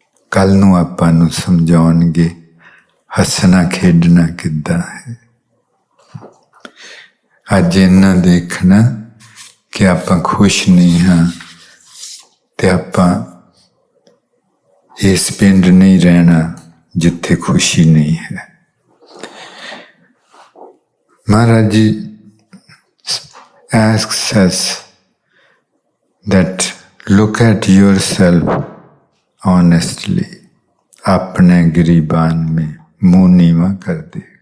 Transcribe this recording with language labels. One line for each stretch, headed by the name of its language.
Punjabi: ਕੱਲ ਨੂੰ ਆਪਾਂ ਨੂੰ ਸਮਝਾਉਣਗੇ ਹੱਸਣਾ ਖੇਡਣਾ ਕਿੱਦਾਂ ਹੈ। ਅੱਜ ਇਹਨਾਂ ਦੇਖਣਾ ਕਿ ਆਪਾਂ ਖੁਸ਼ ਨਹੀਂ ਹਾਂ ਤੇ ਆਪਾਂ ਇਸ ਪਿੰਡ ਨਹੀਂ ਰਹਿਣਾ ਜਿੱਥੇ ਖੁਸ਼ੀ ਨਹੀਂ ਹੈ।
English: Maharaj ji asks us that look at yourself honestly.
Hindi: अपने गिरीबान में मुंह नीवा कर दे।